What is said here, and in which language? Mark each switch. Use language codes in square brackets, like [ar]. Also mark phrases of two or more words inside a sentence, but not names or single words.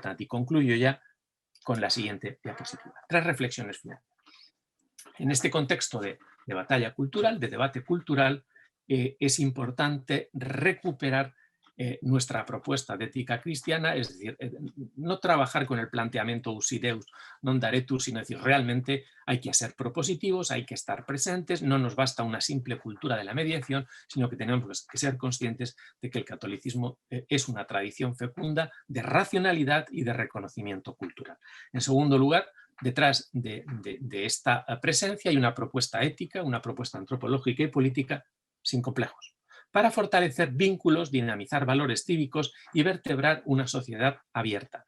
[es] Y concluyo ya con la siguiente diapositiva. 3 reflexiones finales. En este contexto de batalla cultural, de debate cultural, es importante recuperar nuestra propuesta de ética cristiana, es decir, no trabajar con el planteamiento [la] usideus non daretur, [es] sino decir, realmente hay que ser propositivos, hay que estar presentes, no nos basta una simple cultura de la mediación, sino que tenemos que ser conscientes de que el catolicismo es una tradición fecunda de racionalidad y de reconocimiento cultural. En segundo lugar, detrás de esta presencia hay una propuesta ética, una propuesta antropológica y política sin complejos, para fortalecer vínculos, dinamizar valores cívicos y vertebrar una sociedad abierta.